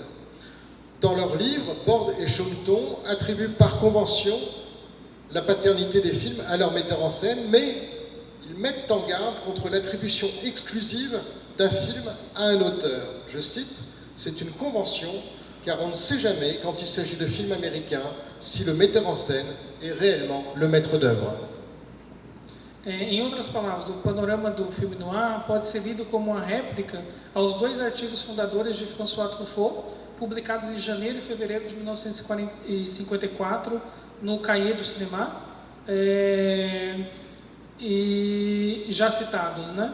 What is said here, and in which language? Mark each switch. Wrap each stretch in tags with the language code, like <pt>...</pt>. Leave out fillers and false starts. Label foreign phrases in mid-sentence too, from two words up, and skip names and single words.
<fr>Dans leur livre, Borde et Chommeton attribuent par convention la paternité des films à leur metteur en scène, mais ils mettent en garde contre l'attribution exclusive d'un film à un auteur. Je cite, « C'est une convention, car on ne sait jamais, quand il s'agit de films américains, si le metteur en scène est réellement le maître d'œuvre. »</fr> <pt>Em outras palavras, o panorama do filme noir pode ser lido como uma réplica aos dois artigos fundadores de François Truffaut, publicados em janeiro e fevereiro de 1954 no Cahiers du Cinéma, e já citados, né?</pt>